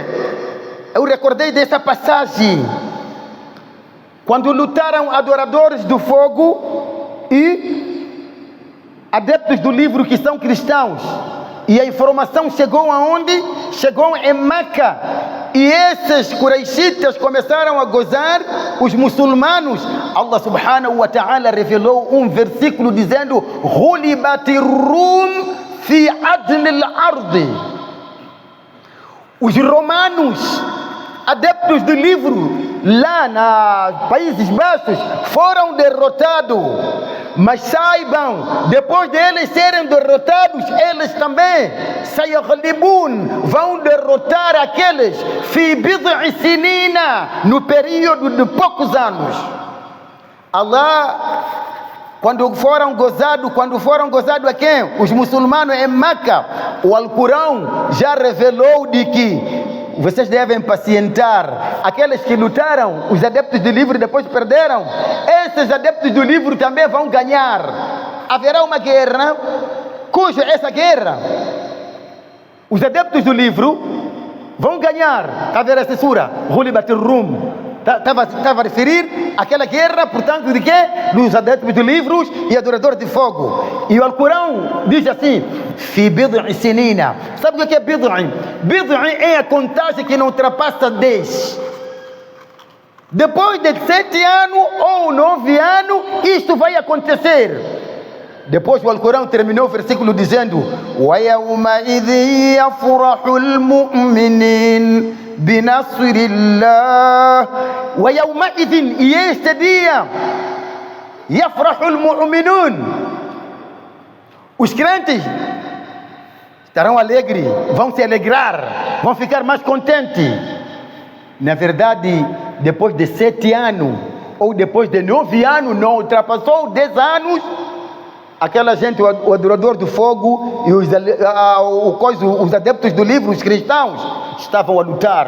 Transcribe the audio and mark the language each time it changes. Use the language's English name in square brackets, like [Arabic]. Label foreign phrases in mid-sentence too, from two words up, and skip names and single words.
[Portuguese] Eu recordei dessa passagem, quando lutaram adoradores do fogo e adeptos do livro que são cristãos, e a informação chegou aonde? Chegou em Meca. E esses Quraishitas começaram a gozar os muçulmanos. Allah [Arabic] سبحانه وتعالى [Portuguese] revelou um versículo dizendo: [Arabic] غلبت الروم في أدنى الأرض. [Portuguese] Os romanos, adeptos do livro, lá nos Países Baixos, foram derrotados. Mas saibam, depois de eles serem derrotados, eles também vão derrotar aqueles [Arabic] في بضع سنين, [Portuguese] no período de poucos anos. Allah, quando foram gozados a quem? Os muçulmanos em Meca. O Alcorão já revelou de que vocês devem pacientar. Aqueles que lutaram, os adeptos do livro, depois perderam, esses adeptos do livro também vão ganhar. Haverá uma guerra, cuja essa guerra, os adeptos do livro vão ganhar. Está a ver essa sura? [Arabic] غلبت الروم. [Portuguese] Estava a referir aquela guerra, portanto, de quê? Dos adeptos de livros e adoradores de fogo. E o Alcorão diz assim: [Arabic] في بضع سنين. [Portuguese] Sabe o que é bid'i? Bid'i é a contagem que não ultrapassa 10. Depois de 7 anos ou 9 anos, isto vai acontecer. Depois o Alcorão terminou o versículo dizendo: [Arabic] ويومئذ يفرح المؤمنون بنصر الله. ويومئذ, [Portuguese] e este dia, [Arabic] يفرح المؤمنون, [Portuguese] os crentes estarão alegres, vão se alegrar, vão ficar mais contentes. Na verdade, depois de 7 anos ou depois de 9 anos, não ultrapassou 10 anos, aquela gente, o adorador do fogo e os adeptos do livro, os cristãos, estavam a lutar.